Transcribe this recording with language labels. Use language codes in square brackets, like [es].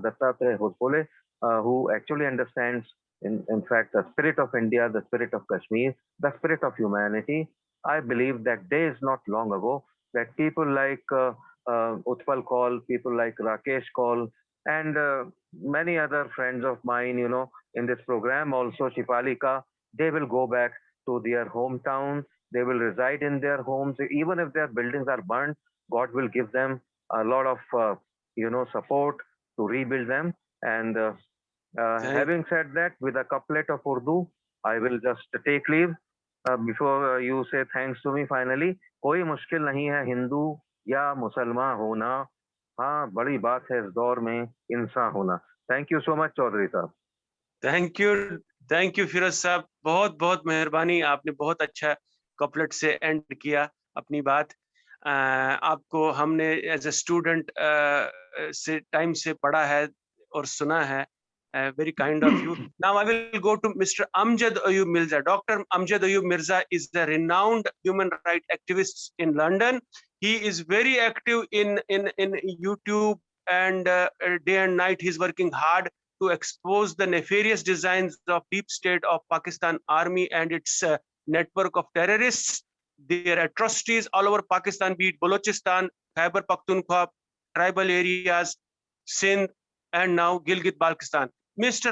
[en] Dattatreya Hosbole, who actually understands, in fact, the spirit of India, the spirit of Kashmir, the spirit of humanity, I believe that days not long ago, that people like Utpal Kaul, people like Rakesh Kaul, and many other friends of mine, in this program, also Shipalika, they will go back to their hometown. They will reside in their homes. Even if their buildings are burned, God will give them a lot of, support to rebuild them. And having said that, with a couplet of Urdu, I will just take leave. Before you say thanks to me finally, [hi] कोई मुश्किल नहीं है हिंदू या मुसलमान होना, हाँ बड़ी बात है इस दौर में इंसान होना. [en] Thank you so much, Chaudhary साहब. Thank you, [hi] Firoz साहब. बहुत बहुत मेहरबानी. आपने बहुत अच्छा कपलेट से एंड किया अपनी बात। आपको हमने [en] as a student [hi] से टाइम से पढ़ा है और सुना है। [en] Very kind of you. Now I will go to Mr. Amjad Ayub Mirza. Dr. Amjad Ayub Mirza is the renowned human rights activist in London. He is very active in YouTube, and day and night he's working hard to expose the nefarious designs of deep state of Pakistan army and its network of terrorists, their atrocities all over Pakistan, be it Balochistan, Khyber Pakhtunkhwa, tribal areas, Sindh, and now Gilgit-Baltistan. Mr.